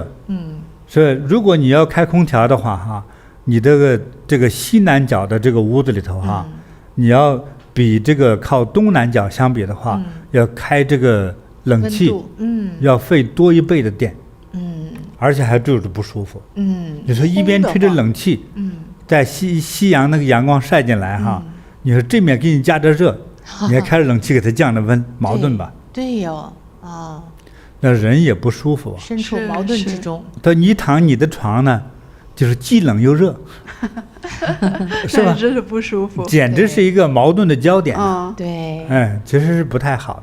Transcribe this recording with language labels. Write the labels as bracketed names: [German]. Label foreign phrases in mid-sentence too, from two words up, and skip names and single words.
[Chinese] 所以如果你要開空調的話哈，你這個西南角的這個屋子裡頭哈，你要比這個靠東南角相比的話，要開這個冷氣，要費多1倍的電，而且還住着不舒服。你說一邊吹着冷氣，在西陽那個陽光曬進來哈，你說這面給你加着熱，你還開着冷氣給它降着溫，矛盾吧？對喲，那人也不舒服，身處矛盾之中。你躺你的床呢，就是既冷又熱。是吧？真是不舒服，簡直是一個矛盾的焦點。對，其實是不太好的，